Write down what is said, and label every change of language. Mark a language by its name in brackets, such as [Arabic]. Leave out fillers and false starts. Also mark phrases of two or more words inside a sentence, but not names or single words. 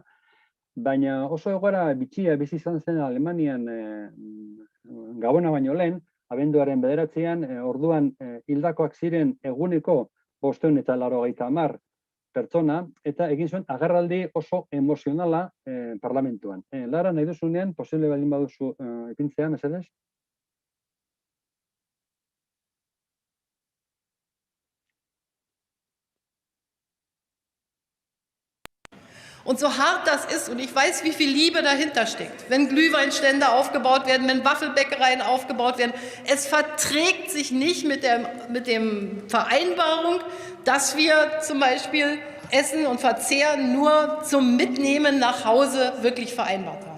[Basque] Baina oso egoera bitxia bizi izan zen Alemanian Gabona baino lehen, abenduaren 9, orduan hildakoak ziren eguneko 590 pertsona, eta egin zuen agerraldi oso emozionala parlamentuan. Lara, nahi duzunean, posible baldin baduzu ipintzea, mesedez? [German] Und so hart das ist, und ich weiß, wie viel Liebe dahinter steckt, wenn Glühweinstände aufgebaut werden, wenn Waffelbäckereien aufgebaut werden, es verträgt sich nicht mit der Vereinbarung, dass wir zum Beispiel Essen und Verzehr nur zum Mitnehmen nach Hause wirklich vereinbart haben.